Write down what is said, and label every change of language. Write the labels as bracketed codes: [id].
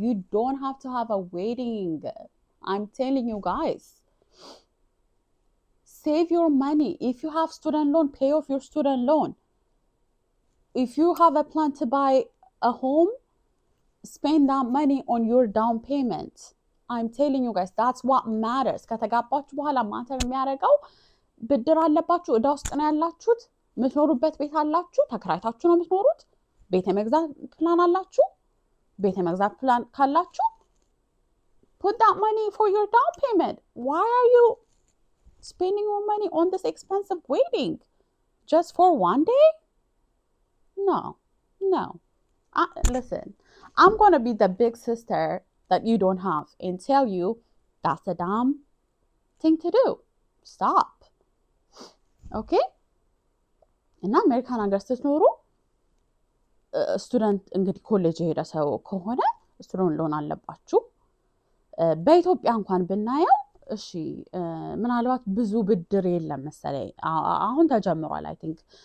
[en] You don't have to have a wedding. I'm telling you guys. Save your money. If you have student loan, pay off your student loan. If you have a plan to buy a home, spend that money on your down payment. I'm telling you guys, that's what matters. [am] ከተጋባችሁ በኋላ ማተር የሚያደርገው ብድር አለባችሁ፣ እዳ ውስጥ ነው ያላችሁት፣ የምትኖሩበት ቤት አላችሁ፣ ተከራይታችሁ ነው የምትኖሩት፣ ቤት የመግዛት ፕላን አላችሁ፣ ቤት የመግዛት ፕላን ካላችሁ [en] put that money for your down payment. Why are you spending your money on this expensive wedding just for one day? No. Listen, I'm going to be the big sister that you don't have and tell you that's a dumb thing to do. Stop. Okay? [am] እና አሜሪካን ሀገር ስትኖሩ ስቱደንት እንግዲህ ኮሌጅ የሄደ ሰው ከሆነ ስቱደንት ሎን አለባችሁ። በኢትዮጵያ እንኳን ብናየው እሺ ምናልባት ብዙ ብድር የለም መሰለኝ። አሁን ተጀምሯል። [en] አይ ቲንክ